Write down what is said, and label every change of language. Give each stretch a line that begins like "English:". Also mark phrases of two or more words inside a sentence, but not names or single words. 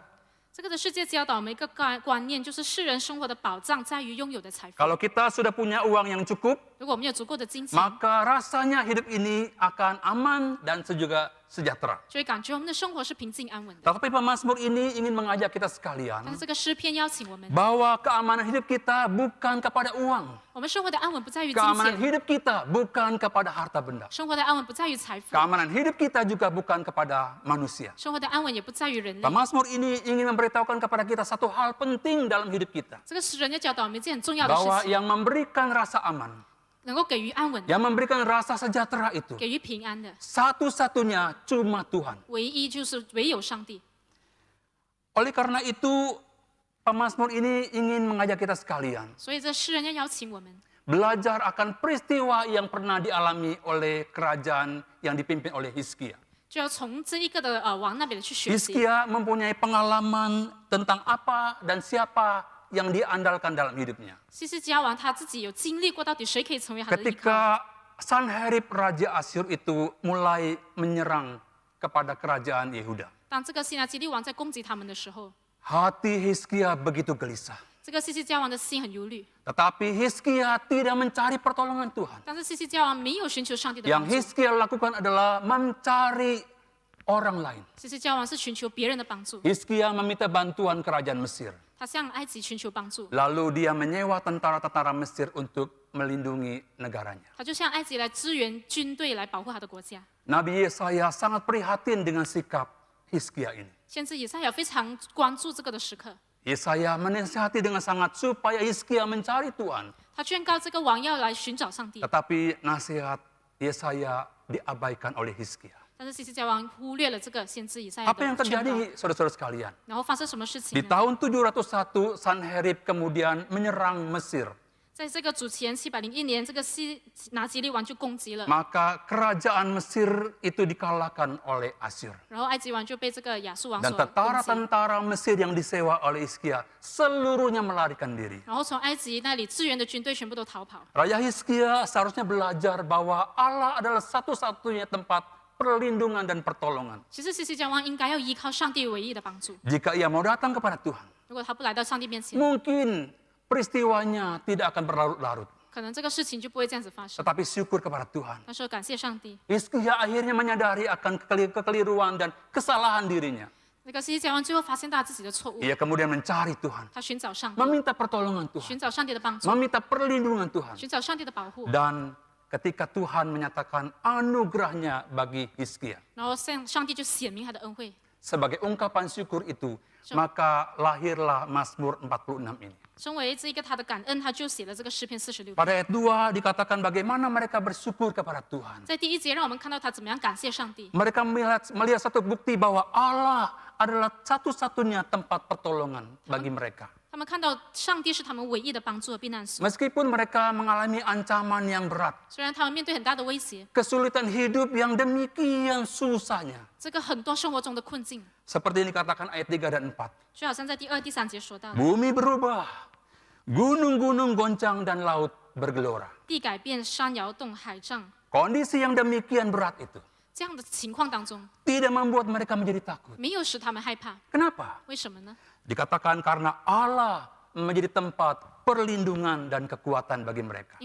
Chinese: 这个的世界教导我们一个观念，就是世人生活的保障在于拥有的财富。
Indonesian: Kalau kita sudah punya uang yang cukup,
Chinese: 如果我们有足够的金钱，
Indonesian: maka rasanya hidup ini akan aman dan juga sejahtera.
Chinese: 就会感觉我们的生活是平静安稳的。
Indonesian: Tetapi pemazmur ini ingin mengajak kita
Chinese: 但
Indonesian: sekalian
Chinese: 是这个诗篇邀请我们，
Indonesian: bahwa keamanan hidup kita bukan kepada uang.
Chinese: 我们生活的安稳不在于金
Indonesian: Keamanan
Chinese: 钱，
Indonesian: hidup kita bukan kepada harta benda.
Chinese: 生活的安稳不在于财富，
Indonesian: Keamanan hidup kita juga bukan kepada manusia.
Chinese: 生活的安稳也不在于人类。
Indonesian: Pemazmur ini ingin memberitahukan kepada kita satu hal penting dalam hidup kita.
Chinese: 这个诗人要教导我们一件很重要的
Indonesian: Bahwa
Chinese: 事情，
Indonesian: yang memberikan rasa aman,
Chinese: 能够给予安稳的，
Indonesian: yang memberikan rasa sejahtera itu,
Chinese: 给予平安的，
Indonesian: satu-satunya cuma Tuhan.
Chinese: 唯一就是唯有上帝。
Indonesian: Oleh karena itu, pemazmur ini ingin mengajak kita sekalian
Chinese: 所以这诗人要邀请我们，
Indonesian: belajar akan peristiwa yang pernah dialami oleh kerajaan yang dipimpin oleh Hizkia.
Chinese: 就要从这一个的王那边去学习。
Indonesian: Hizkia mempunyai pengalaman tentang apa dan siapa yang dia andalkan dalam hidupnya.
Chinese: 西西家王他自己有经历过，到底谁可以成为他的依靠？
Indonesian: Ketika Sanherib Raja Asyur itu mulai menyerang kepada kerajaan Yehuda,
Chinese: 当这个西拿基利王在攻击他们的时候，
Indonesian: hati Hizkia begitu gelisah.
Chinese: 这个西西家王的心很忧虑，
Indonesian: Tetapi Hizkia tidak mencari pertolongan Tuhan.
Chinese: 但是西西家王没有寻求上帝的帮
Indonesian: Yang
Chinese: 助，
Indonesian: Hizkia lakukan adalah mencari orang lain.
Chinese: 西西家王是寻求别人的帮助，
Indonesian: Hizkia meminta bantuan kerajaan Mesir.
Chinese: 他向埃及寻求帮助，
Indonesian: Lalu dia menyewa tentara-tentara Mesir untuk melindungi negaranya.
Chinese: 他就向埃及来支援军队来保护他的国家。
Indonesian: Nabi Yesaya sangat prihatin dengan sikap Hizkia ini.
Chinese: 先知以赛亚非常关注这个的时刻，
Indonesian: Yesaya menasihati dengan sangat supaya Hizkia mencari Tuhan.
Chinese: 他劝告这个王要来寻找上帝，
Indonesian: Tetapi nasihat Yesaya diabaikan oleh Hizkia.
Chinese: 但是西西家王忽略了这个先知以赛亚
Indonesian: Apa yang
Chinese: 的劝告。
Indonesian: terjadi, saudara-saudara sekalian?
Chinese: 然后发生什么事情
Indonesian: Di
Chinese: 呢？
Indonesian: tahun 701, Sanherib kemudian menyerang Mesir.
Chinese: 在这个主前701年，这个西拿基利王就攻击了，
Indonesian: Maka kerajaan Mesir itu dikalahkan oleh Asyur.
Chinese: 然后埃及王就被这个亚述王
Indonesian: Dan
Chinese: 所攻击，
Indonesian: tentara-tentara Mesir yang disewa oleh Hizkia seluruhnya melarikan diri.
Chinese: 然后从埃及那里支援的军队全部都逃跑。
Indonesian: Raja Hizkia seharusnya belajar bahwa Allah adalah satu-satunya tempat perlindungan dan pertolongan.
Chinese: 其实西西家王应该要依靠上帝唯一的帮助，
Indonesian: Jika ia mau datang kepada Tuhan,
Chinese: 如果他不来到上帝面前，
Indonesian: mungkin peristiwanya tidak akan berlarut-larut.
Chinese: 可能这个事情就不会这样子发生。
Indonesian: Tetapi syukur kepada Tuhan.
Chinese: 他说感谢上帝，
Indonesian: Hizkia akhirnya menyadari akan kekeliruan dan kesalahan dirinya.
Chinese: 那个西西家王最后发现到自己的错误，
Indonesian: Ia kemudian mencari Tuhan,
Chinese: 他寻找上帝，
Indonesian: meminta pertolongan Tuhan,
Chinese: 寻找上帝的帮助，
Indonesian: meminta perlindungan Tuhan.
Chinese: 寻找上帝的保护。
Indonesian: Dan ketika Tuhan menyatakan anugerahnya bagi Hizkia,
Chinese: 然后上帝就显明他的恩惠，
Indonesian: sebagai ungkapan syukur itu, maka lahirlah Mazmur 46 ini.
Chinese: 身为这一个他的感恩，他就写了这个诗篇46篇。
Indonesian: Pada ayat 2 dikatakan bagaimana mereka bersyukur kepada Tuhan.
Chinese: 在第一节，让我们看到他怎么样感谢上帝。
Indonesian: Mereka melihat satu bukti bahwa Allah adalah satu-satunya tempat pertolongan bagi mereka.
Chinese: 他们看到上帝是他们唯一的帮助和避难所。
Indonesian: Meskipun mereka mengalami ancaman yang berat,
Chinese: 虽然他们面对很大的威胁，
Indonesian: kesulitan hidup yang demikian susahnya.
Chinese: 这个很多生活中的困境，
Indonesian: Seperti yang dikatakan ayat 3 dan 4.
Chinese: 就好像在第2、第3节说到的，
Indonesian: Bumi berubah, gunung-gunung goncang dan laut bergelora.
Chinese: 地改变，山摇动，海涨。
Indonesian: Kondisi yang demikian berat itu,
Chinese: 这样的情况当中，
Indonesian: tidak membuat mereka menjadi takut.
Chinese: 没有使他们害怕，
Indonesian: Kenapa?
Chinese: 为什么呢？
Indonesian: Dikatakan karena Allah menjadi tempat perlindungan dan kekuatan bagi mereka.